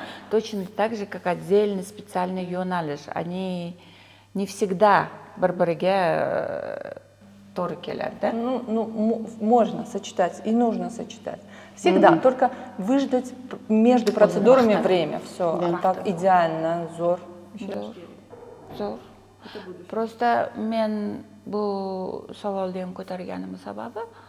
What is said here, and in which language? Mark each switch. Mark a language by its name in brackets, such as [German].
[Russian] Точно так же, как отдельный специальный yo'nalish. Они не всегда [Uzbek] bir-biriga to'g'ri keladi. [Russian] Ну, можно сочетать и нужно сочетать. Всегда, только выждать между процедурами время. Все, так идеально, zo'r. [Uzbek] Zo'r. Просто men bu savolni ham ko'targanim sababi